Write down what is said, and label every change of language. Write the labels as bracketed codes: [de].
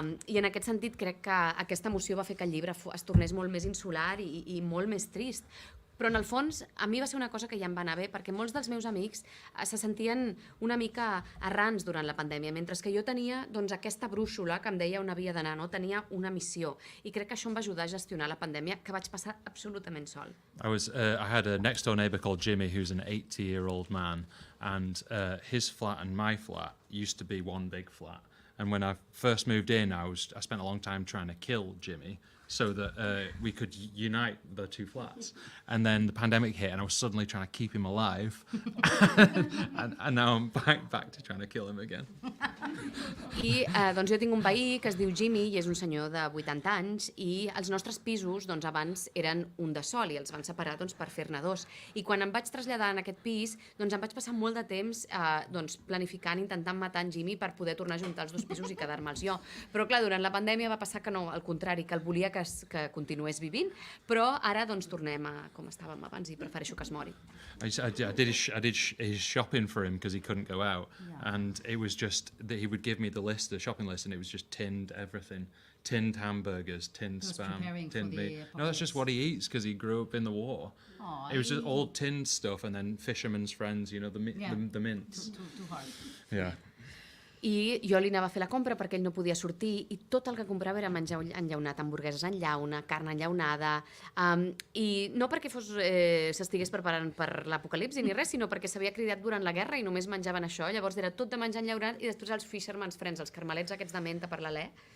[ca] I en aquest sentit crec que aquesta emoció va fer que el llibre es tornés molt més insular i molt més trist. Però en el fons a mi va ser una cosa que ja em va anar bé perquè molts dels meus amics se sentien una mica errants durant la pandèmia, mentre que jo tenia doncs, aquesta brúixola que em deia on havia d'anar, no? Tenia una missió i crec que això em va ajudar a gestionar la pandèmia que vaig passar absolutament sol. [en] I had a next door neighbour called Jimmy who's an 80-year-old man and his flat and my flat used to be one big flat. And when I first moved in, I spent a long time trying to kill Jimmy so that we could unite the two flats. And then the pandemic hit and I was suddenly trying to keep him alive. and now I'm back to trying to kill him again. [ca] I doncs jo tinc un veí que es diu Jimmy i és un senyor de 80 anys i els nostres pisos doncs, abans eren un de sol i els van separar doncs, per fer-ne dos. I quan em vaig traslladar en aquest pis doncs, em vaig passar molt de temps doncs, planificant, intentant matar en Jimmy per poder tornar a juntar els dos pisos i quedar-me'ls jo. Però clar, durant la pandèmia va passar que no, al contrari, que el volia que continués vivint, però ara doncs, tornem a com estàvem abans i prefereixo que es mori. [en] I did his shopping for him because he couldn't go out, and it was just that he would give me the shopping list, and it was just tinned everything, tinned hamburgers, tinned spam, tinned meat. No, that's just what he eats because he grew up in the war. It was just all tinned stuff, and then fisherman's friends, you know, the mints. Too hard. Yeah. [ca] I jo li anava a fer la compra perquè ell no podia sortir i tot el que comprava era menjar enllaunat, hamburgueses en llauna, carn enllaunada, i no perquè s'estigués preparant per l'apocalipsi ni res, sinó perquè s'havia cridat durant la guerra i només menjaven això, llavors era tot de menjar enllaunat i després els fisherman's friends, els carmelets aquests de menta per l'alè.